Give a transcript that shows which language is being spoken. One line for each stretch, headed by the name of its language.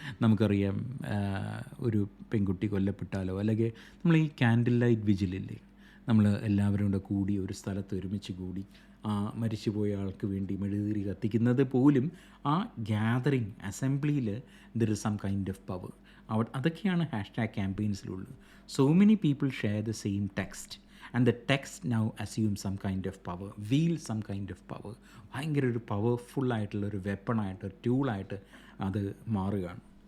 Malayalam: നമുക്കറിയാം, ഒരു പെൺകുട്ടി കൊല്ലപ്പെട്ടാലോ അല്ലെങ്കിൽ നമ്മൾ ഈ ക്യാൻഡിൽ ലൈറ്റ് വിജിലില്ലേ, നമ്മൾ എല്ലാവരും കൂടെ കൂടി ഒരു സ്ഥലത്ത് ഒരുമിച്ച് കൂടി ആ മരിച്ചുപോയ ആൾക്ക് വേണ്ടി മെഴുകുതിരി കത്തിക്കുന്നത് പോലും ആ ഗ്യാതറിങ് അസംബ്ലിയിൽ
English: There is some kind of power.
Malayalam: അതൊക്കെയാണ് hashtag ക്യാമ്പയിൻസിലുള്ളത്.
English: So many people share the same text and the text now assumes some kind of power, wields some kind of power.
Malayalam: ഭയങ്കര ഒരു പവർഫുള്ളായിട്ടുള്ള ഒരു വെപ്പണായിട്ട്, ഒരു ടൂളായിട്ട് അത് മാറുകയാണ്.